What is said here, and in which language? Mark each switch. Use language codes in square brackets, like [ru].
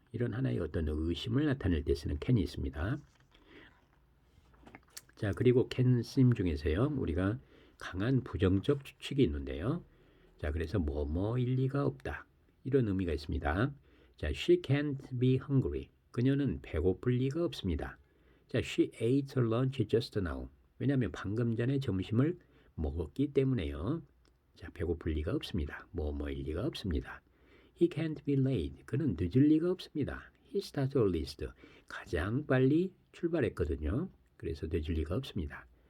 [ko] 이런 하나의 어떤 의심을 나타낼 때 쓰는 can이 있습니다. 자, 그리고 can 쓰임 중에서요, 우리가 강한 부정적 추측이 있는데요. 자, 그래서 뭐뭐일 리가 없다. 이런 의미가 있습니다. 자, [en] she can't be hungry. [ko] 그녀는 배고플 리가 없습니다. [en] 자, she ate her lunch just now. [ko] 왜냐하면 방금 전에 점심을 먹었기 때문에요. 자, 배고플 리가 없습니다. 뭐뭐일 리가 없습니다. [en] He can't be late. [ko] 그는 늦을 리가 없습니다. [en] He started earliest. [ko] 가장 빨리 출발했거든요. 그래서 늦을 리가 없습니다.